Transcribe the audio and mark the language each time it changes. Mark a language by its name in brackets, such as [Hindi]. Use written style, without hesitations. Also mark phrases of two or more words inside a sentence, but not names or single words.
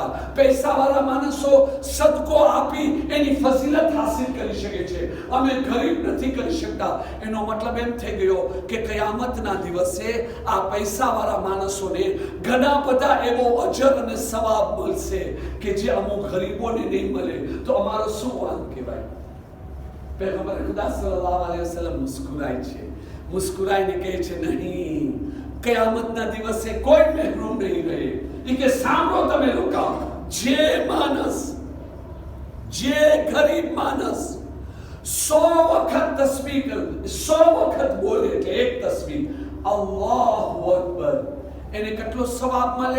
[Gujarati] પૈસાવાળા માણસો સદકો આપી એની ફઝીલત હાસિલ કરી શકે છે, અમે ગરીબ નથી કરી શકતા. એનો મતલબ એમ થઈ ગયો કે કયામતના દિવસે આ પૈસાવાળા માણસોને ઘણા બધા એવો અજર અને સવાબ મળશે કે જે અમુક ગરીબોને નહીં મળે. તો અમારો શું વાંક કહેવાય? પૈગંબર ખુદા [Arabic] صلى الله عليه وسلم [Gujarati] મુસ્કુરાએ છે, મુસ્કુરાઈને કહે છે નહીં, કયામતના દિવસે કોઈ મહેરૂમ નહીં રહે. એ કે સાંભળો તમે લોકો, જે માણસ, જે ગરીબ માણસ 100 વખત તસ્બીહ કરે, 100 વખત બોલે એટલે એક તસ્બીહ [Arabic] الله أكبر, [Gujarati] એને કેટલો સવાબ મળે?